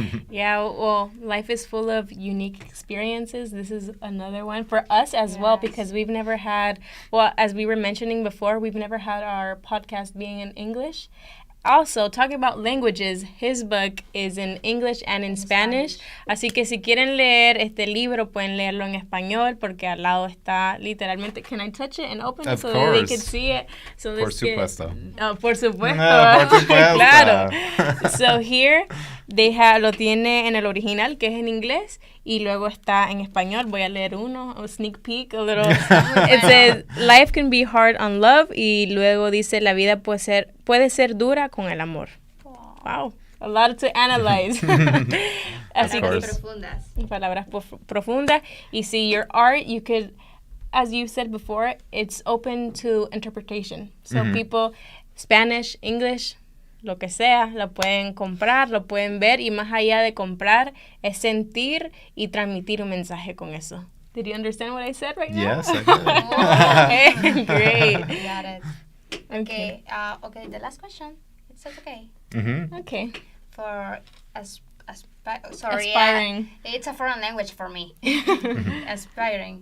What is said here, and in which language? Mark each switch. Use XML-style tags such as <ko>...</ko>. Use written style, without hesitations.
<en>Yeah, well, life is full of unique experiences. This is another one for us as well, because we've never had, as we were mentioning before, we've never had our podcast being in English. Also, talking about languages, his book is in English and in Spanish.</en> <es>Así que si quieren leer este libro, pueden leerlo en español, porque al lado está literalmente.</es> <en>Can I touch it and open it so that they can see it? So</en> <es>por supuesto. Por supuesto. Claro.</es> <en>So here,</en> <es>lo tiene en el original, que es en inglés, y luego está en español. Voy a leer</es> <en>a sneak peek, a little. It says, life can be hard on love,</en> <es>y luego dice, la vida puede ser dura con el amor.</es> <en>Wow, a lot to analyze.</en> <es>Así que, palabras profundas.</es> <en>Y see, your art, you could, as you said before, it's open to interpretation. So mm-hmm. people, Spanish, English,</en> <es>lo que sea, lo pueden comprar, lo pueden ver y más allá de comprar es sentir y transmitir un mensaje con eso.</es> <en>Did you understand what I said right now? Yes, I did. Great. Got it. Okay. Okay, the last question. It's okay. Mm-hmm. Okay. For Aspiring. It's a foreign language for me. Aspiring.</en>